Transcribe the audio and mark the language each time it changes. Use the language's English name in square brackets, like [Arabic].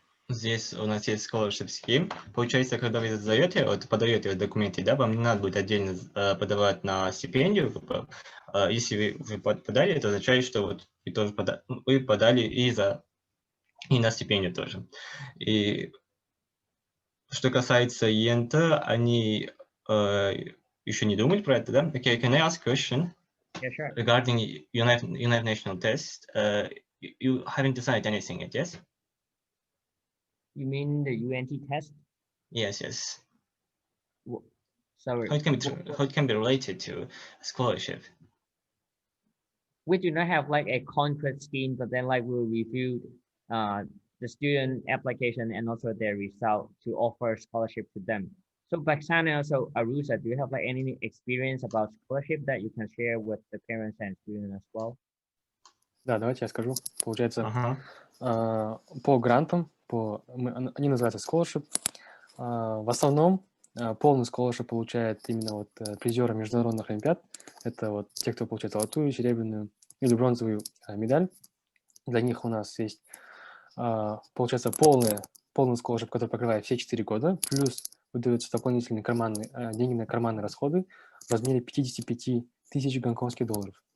[Russian] Здесь у нас есть scholarship scheme. Получается, когда вы подаете документы, да, вам не надо будет отдельно подавать на стипендию. Если вы подали, это означает, что вот вы тоже вы подали и на стипендию тоже. И что касается ЕНТ, они еще не думают про это, да? [English] Okay, can I ask a question? Yeah, sure. Regarding United National Test, you haven't decided anything yet, yes? You mean the UNT test? Yes, yes. Sorry. How it can be related to scholarship? We do not have like a concrete scheme, but then like we'll review the student application and also their result to offer scholarship to them. So Baksana and also Arusa, do you have like any experience about scholarship that you can share with the parents and students as well? [Russian] Да, давайте я скажу. Получается, Ага. по грантам, они называются scholarship. В основном полный scholarship получает именно вот призеры международных олимпиад. Это вот те, кто получает золотую, серебряную или бронзовую медаль. Для них у нас есть, получается, полный scholarship, который покрывает все 4 года, плюс выдаются дополнительные деньги на карманные расходы в размере 55 тысяч гонконгских долларов.